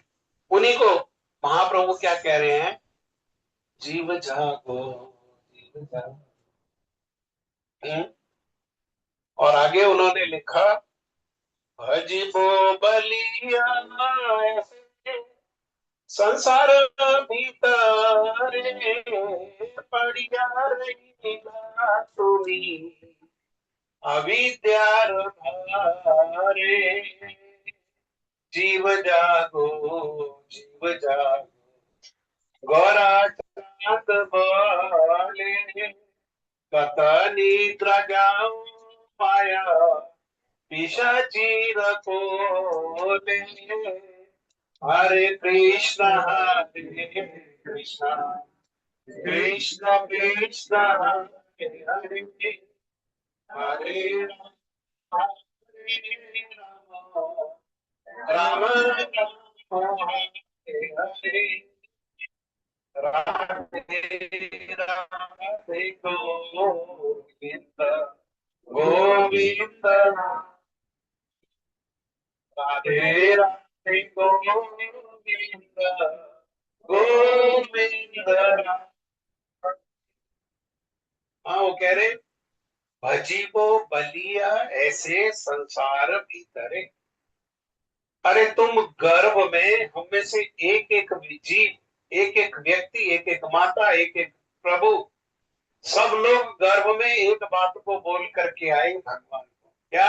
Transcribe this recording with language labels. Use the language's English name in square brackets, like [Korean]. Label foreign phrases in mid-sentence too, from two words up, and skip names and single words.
[Hindi] उन्हीं को महाप्रभु क्या कह रहे हैं, [Bangla] জীব জাগো, জীব জাগো। [Hindi] और आगे उन्होंने लिखा, [Bangla] ভজিব বলিয়া এসে সংসার ভিতরে পড়িয়া রহিলা তুমি অবিদ্যার ভারে। জীব জাগো, জীব জাগো, গৌরা চাঁদ বলে কথা নিদ্রা যাও মায়া পিশাচী রখোলে। [Sanskrit] हरे कृष्ण कृष्ण कृष्ण कृष्ण हरे हरे, हरे राम हरे राम, राम राम हरे हरे, राधे राधे गोविंद गोविंद, राधे राधे गोविंद गोविंद। [Hindi] हाँ, वो कह रहे, [Bangla] ভজিব বলিয়া এসে সংসার ভিতরে। [Hindi] अरे तुम गर्भ में हम में से एक एक जीव, एक एक व्यक्ति, एक एक माता, एक एक प्रभु, सब लोग गर्भ में एक बात को बोल करके आए भगवान को, क्या?